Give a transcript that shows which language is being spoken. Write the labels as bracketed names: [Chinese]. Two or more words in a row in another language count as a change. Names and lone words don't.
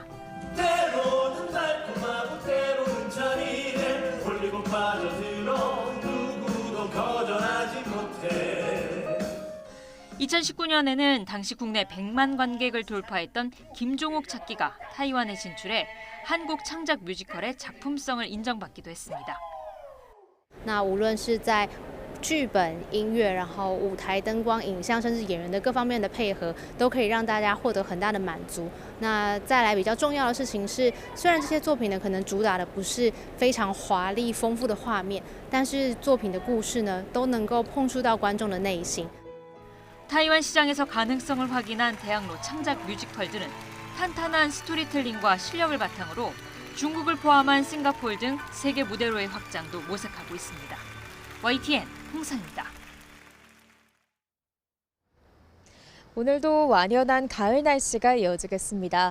[Korean] 때로는 달콤하고 때로는 잔인해 홀리고 빠져들어 누구도 거절하지 못해. 2019년에는 당시 국내 100만 관객을 돌파했던 김종옥 찾기가 타이완에 진출해 한국 창작 뮤지컬의 작품성을 인정받기도 했습니다. [Chinese] 那无论是在 剧本、音乐，然后舞台灯光、影像，甚至演员的各方面的配合，都可以让大家获得很大的满足。那再来比较重要的事情是，虽然这些作品呢可能主打的不是非常华丽丰富的画面，但是作品的故事呢都能够碰触到观众的内心。 [Korean] 타이완 시장에서 가능성을 확인한 대학로 창작 뮤지컬들은 탄탄한 스토리텔링과 실력을 바탕으로 중국을 포함한 싱가포르 등 세계 무대로의 확장도 모색하고 있습니다. YTN 홍상입니다. 오늘도 완연한 가을 날씨가 이어지겠습니다.